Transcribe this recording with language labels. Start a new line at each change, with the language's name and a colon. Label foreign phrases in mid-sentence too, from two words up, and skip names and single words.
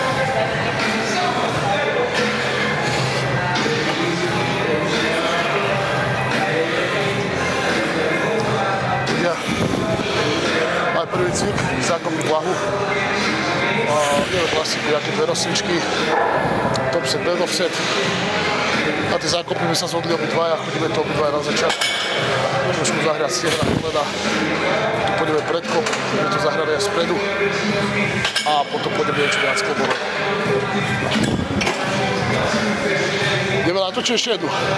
Slovak: Aj prvý cvik, zákopy vlahu. Ideme klasiku, nejaké dve rozcvičky,
English: top set, back off set.
Slovak: Na tie zákopy my sa zhodli obidvaja, chodíme to obidvaja na začiatku. Trošku zahrať stehna, kolena. Tu pôjdeme predkop, budeme to zahrať aj spredu. A potom pôjdeme niečo viac klobové. Ideme na to, či ešte jednu?